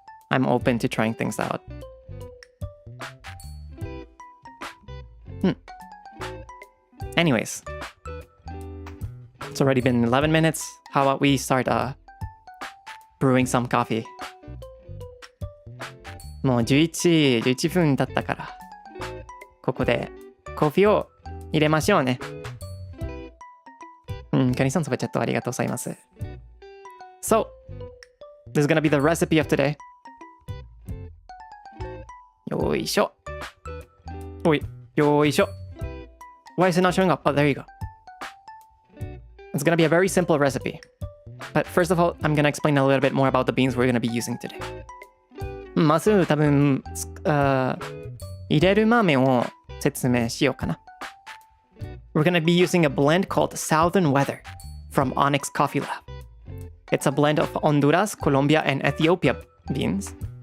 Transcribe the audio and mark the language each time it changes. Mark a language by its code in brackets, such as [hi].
[en] I'm open to trying things out. Anyways, it's already been 11 minutes. How about we start brewing some coffee? [ja] もう11分経ったから、ここでコーヒーを入れましょうね。カニさんそばチャットありがとうございます。 [en] So, this is gonna be the recipe of today. [ja] よいしょ。おい、よいしょ。 [en] Why is it not showing up? Oh, there you go. It's gonna be a very simple recipe. But first of all, I'm gonna explain a little bit more about the beans we're gonna be using today. [ja] まず多分入れる豆を説明しようかな。 [en] We're gonna be using a blend called Southern Weather from Onyx Coffee Lab. It's a blend of Honduras, Colombia, and Ethiopia beans.